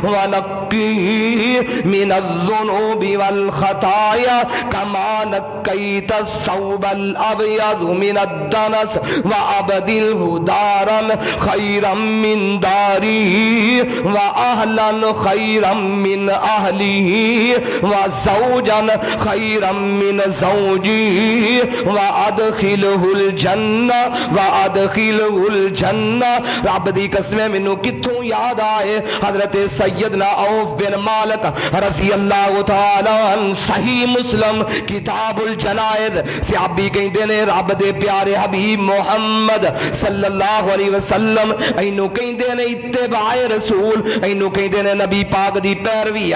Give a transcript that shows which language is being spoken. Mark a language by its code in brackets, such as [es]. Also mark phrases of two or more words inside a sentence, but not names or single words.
[ar] ونقیہ من الذنوب والخطایا کما نقیت الثوب الابیض من الدنس وابدلہ دارا خیرا من داری واہلا خیرا من اہلی وزوجا خیرا من زوجی وادخلہ الجنہ وادخلہ الجنہ. [pa] رب دی قسم مینوں کتھوں یاد آئے حضرت سیدنا عوف بن مالک [ar] رضی اللہ تعالی عنہ، [pa] صحیح مسلم کتاب الجنائز، صحابی کہندے نے رب دے پیارے حبیب محمد [ar] صلی اللہ علیہ وسلم [pa] اینو کہندے نے اتباع رسول، اینو کہندے نے نبی پاک دی پیروی.